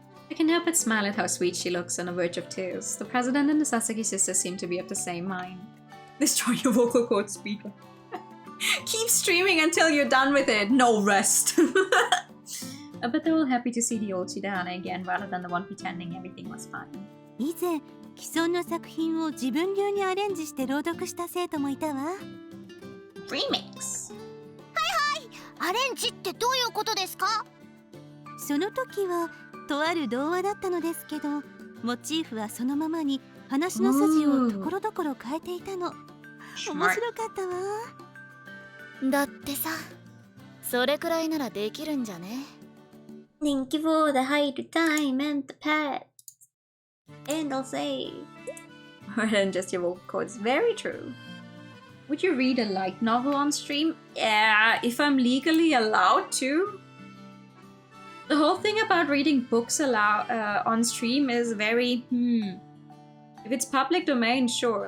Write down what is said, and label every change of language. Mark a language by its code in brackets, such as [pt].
[en] I can help but smile at how sweet she looks on the verge of tears. The president and the Sasaki sisters seem to be of the same mind. Destroy your vocal cord speaker. Keep streaming until you're done with it. No rest. I bet they're all happy to see the old Shidane again rather than the one pretending everything was fine. [ja] 以前既存の作品を自分流にアレンジして朗読した生徒もいたわ。 [en] Remix. [ja] アレンジってどういうことですか？その時はとある童話だったのですけど、モチーフはそのままに話の筋をところどころ変えていたの。面白かったわ。だってさ、それくらいならできるんじゃね？ [en] Thank you for the hide time and the pet. And I'll say more than just your vocal cords. Very true. Would you read a light novel on stream? Yeah, if I'm legally allowed to. The whole thing about reading books on stream is very If it's public domain, sure.